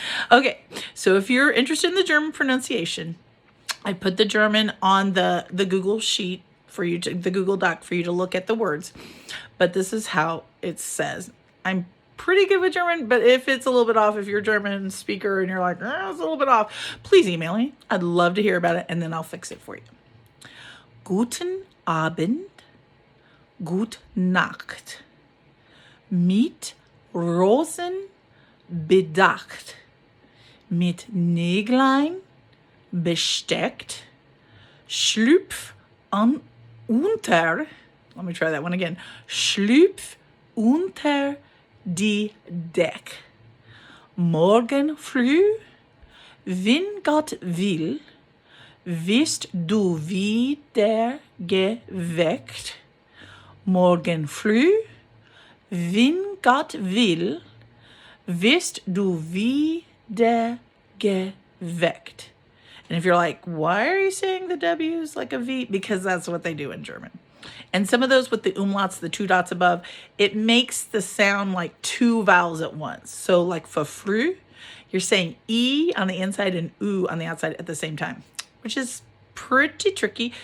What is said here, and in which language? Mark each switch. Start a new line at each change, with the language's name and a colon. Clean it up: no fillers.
English: Okay, so if you're interested in the German pronunciation, I put the German on the Google sheet for you to, the Google Doc for you to look at the words. But this is how it says. I'm pretty good with German, but if it's a little bit off, if you're a German speaker and you're like, it's a little bit off, please email me. I'd love to hear about it, and then I'll fix it for you.
German: Guten Abend, gut Nacht, mit Rosen bedacht, mit Näglein besteckt, schlüpf unter, let me try that one again, schlüpf unter die Deck. Morgen früh, wenn Gott will, wirst du wieder geweckt. Morgen früh, wenn Gott will, wirst du wieder geweckt.
English: And if you're like, why are you saying the W's like a V? Because that's what they do in German. And some of those with the umlauts, the two dots above, it makes the sound like two vowels at once. So like for früh, you're saying E on the inside and U on the outside at the same time, which is pretty tricky.